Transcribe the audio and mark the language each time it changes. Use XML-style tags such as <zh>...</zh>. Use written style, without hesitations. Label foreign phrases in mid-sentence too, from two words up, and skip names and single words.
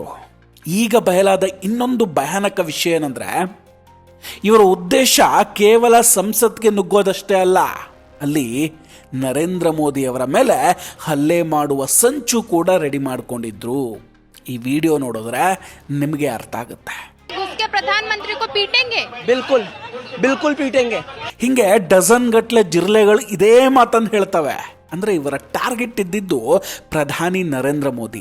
<kn>ಈಗ ಬಯಲಾದ ಇನ್ನೊಂದು ಭಯಾನಕ ವಿಷಯ ಏನಂದರೆ, ಇವರ ಉದ್ದೇಶ ಕೇವಲ ಸಂಸತ್ಗೆ ನುಗ್ಗೋದಷ್ಟೇ ಅಲ್ಲ, ಅಲ್ಲಿ ನರೇಂದ್ರ ಮೋದಿ ಅವರ ಮೇಲೆ ಹಲ್ಲೆ ಮಾಡುವ ಸಂಚು ಕೂಡ ರೆಡಿ ಮಾಡಿಕೊಂಡಿದ್ರು. ಈ ವಿಡಿಯೋ ನೋಡಿದ್ರೆ ನಿಮಗೆ ಅರ್ಥ ಆಗುತ್ತೆ.</kn> <hi>उसके प्रधानमंत्री को पीटेंगे? बिल्कुल बिल्कुल पीटेंगे।</hi> <kn>ಹಿಂಗೆ ಡಜನ್ ಗಟ್ಲೆ ಜಿರಳೆಗಳು ಇದೇ ಮಾತನ್ನು ಹೇಳ್ತವೆ. ಅಂದ್ರೆ ಇವರ ಟಾರ್ಗೆಟ್ ಇದ್ದಿದ್ದು ಪ್ರಧಾನಿ ನರೇಂದ್ರ ಮೋದಿ.</kn>